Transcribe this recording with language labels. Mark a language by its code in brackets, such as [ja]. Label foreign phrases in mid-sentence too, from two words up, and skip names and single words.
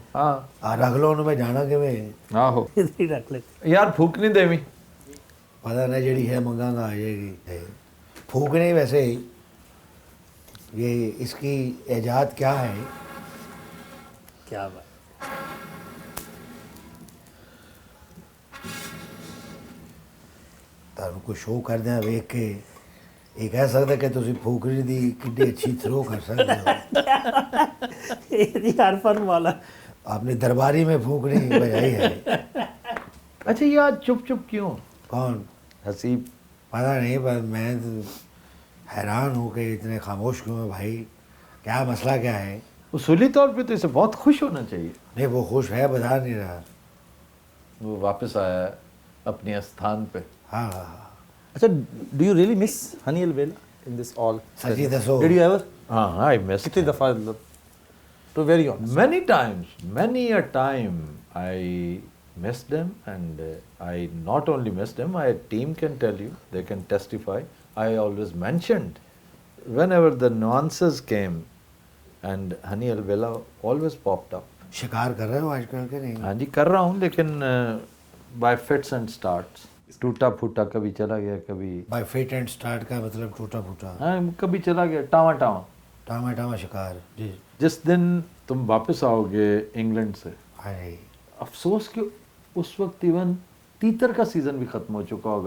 [ur] ہاں [pa] رکھ لو انہوں میں جانا کہ میں [ur] ہاں ہو ادھر ہی رکھ لیتے. [pa] یار پھوک نہیں دیوی. [ur] پتہ نہیں جڑی ہے منگا گا آ جائے گی. پھونک نہیں ویسے ہی یہ اس کی ایجاد کیا ہے. کیا بات. [pa] ਤੁਹਾਨੂੰ ਕੋਈ ਸ਼ੋਅ ਕਰਦੇ ਆ ਵੇਖ ਕੇ ਇਹ ਕਹਿ ਸਕਦਾ ਕਿ ਤੁਸੀਂ ਫੂਕਰੀ ਦੀ ਕਿੰਨੀ ਅੱਛੀ ਥਰੋ ਕਰ ਸਕਦੇ ਹੋ. [ur] یہ عرفان والا. آپ نے درباری میں پھونکری بجائی ہے. اچھا یہ آج چپ چپ کیوں؟ کون حسیب. پتہ نہیں پر میں تو حیران ہوں کہ اتنے خاموش کیوں ہیں بھائی. کیا مسئلہ کیا ہے. اصولی طور پہ تو اسے بہت خوش ہونا چاہیے. نہیں وہ خوش ہے بتا نہیں رہا. وہ واپس آیا ہے اپنے استھان پہ. ہاں ہاں ہاں. [en] اچھا do you really miss ہنی الویلا in this all؟ [pa] سچی دسو. [en] did you ever? ہاں I miss [ur] کتنی دفعہ [en] to very honest? many times, many a time I missed them, and I not only missed them, my team can tell you, they can testify. I always mentioned whenever the nuances came, and Hani Alvela always popped up. [ur] شکار کر رہے ہو آج کل کے نہیں. ہاں جی کر رہا ہوں، لیکن [en] by fits and starts. [ur] ٹوٹا پھوٹا، کبھی چلا گیا، کبھی [en] by fit and start [ur] کا مطلب ٹوٹا پھوٹا. ہاں کبھی چلا گیا [pa] ٹاواں ٹاواں. [ur] ٹاما ٹاما شکار. جی جس دن تم واپس آؤ گے انگلینڈ سے، ہائے. افسوس کہ اس وقت ایون تیتر کا سیزن بھی ختم ہو چکا ہوگا.